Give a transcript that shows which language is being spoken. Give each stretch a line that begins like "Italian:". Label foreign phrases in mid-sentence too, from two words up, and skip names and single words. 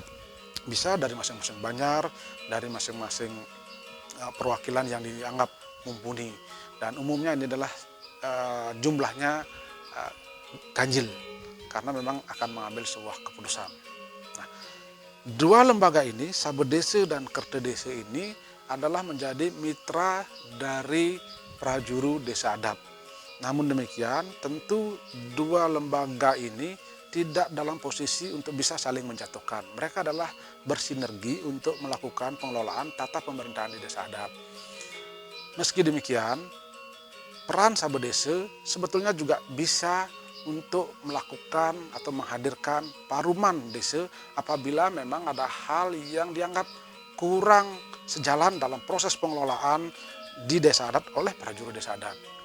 Indonesian: Bisa dari masing-masing banjar, dari masing-masing perwakilan yang dianggap mumpuni. Dan umumnya ini adalah jumlahnya ganjil, karena memang akan mengambil sebuah keputusan. Nah, 2 lembaga ini, Sabe Desa dan Kerte Desa ini adalah menjadi mitra dari prajuru desa adat. Namun demikian, tentu 2 lembaga ini tidak dalam posisi untuk bisa saling menjatuhkan. Mereka adalah bersinergi untuk melakukan pengelolaan tata pemerintahan di desa adat. Meski demikian, peran Sabe Desa sebetulnya juga bisa untuk melakukan atau menghadirkan paruman desa apabila memang ada hal yang dianggap kurang sejalan dalam proses pengelolaan di desa adat oleh prajurit desa adat.